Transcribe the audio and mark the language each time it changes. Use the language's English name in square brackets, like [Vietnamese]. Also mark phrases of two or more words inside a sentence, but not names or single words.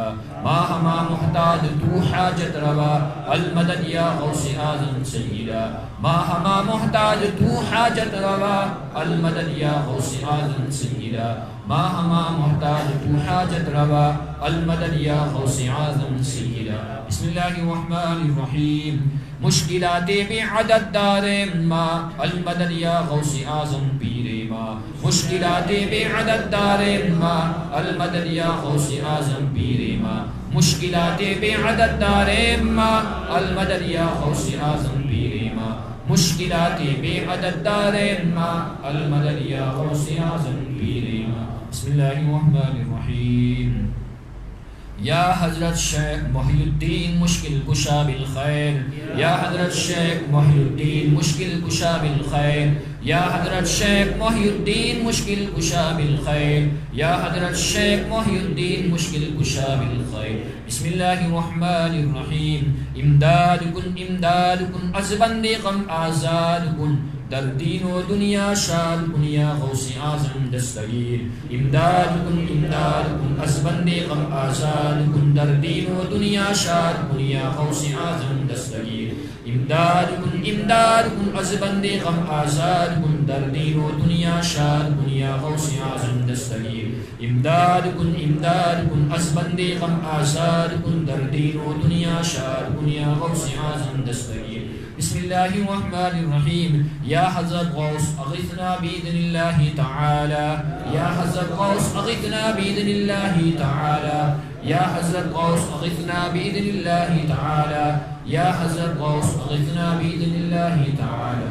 [Persian] ما ہما محتاج تو حاجت روا المدد یا غوث اعظم سیدہ. ما ہما محتاج تو حاجت روا المدد یا غوث اعظم سیدہ. ما ہما محتاج تو حاجت روا المدد یا غوث اعظم سیدہ. [Arabic] بسم اللہ الرحمن الرحیم. [Persian] مشکلات بعدد دار ما المدد یا غوث اعظم پیر ما. مشکلات بعدد دار ما المدد یا غوث اعظم پیر ما. مشکلات بعدد دار ما المدد یا غوث اعظم پیر ما. مشکلات بعدد دار ما المدد یا غوث اعظم پیر ما. [Arabic] بسم اللہ الرحمن الرحیم. [Persian] یا حضرت شیخ محی الدین مشکل کشا بالخیر. یا حضرت شیخ محی الدین مشکل کشا بالخیر. یا حضرت شیخ محی الدین مشکل کشا بالخیر. یا حضرت شیخ محی الدین مشکل کشا بالخیر. [Arabic] بسم اللہ الرحمن الرحیم. [Persian] امداد کن امداد کن از بند غم آزاد کن در دین و دنیا شاد کن یا غوث اعظم دستگیر. امداد کن امداد کن از بند غم آزاد کن در دین و دنیا شاد کن یا غوث اعظم دستگیر. امداد کن از بند غم آزاد کن در دین و دنیا شاد کن یا غوث اعظم دستگیر. امداد کن از بند غم آزاد کن در دین و دنیا شاد کن یا غوث اعظم دستگیر. [Arabic] بسم اللہ الرحمن الرحیم. یا حضرت غوث اغثنا باذن اللہ تعالی. یا حضرت غوث اغثنا باذن اللہ تعالی. یا حضرت غوث اغثنا باذن اللہ تعالی. یا حضرت غوث اغثنا باذن اللہ تعالی.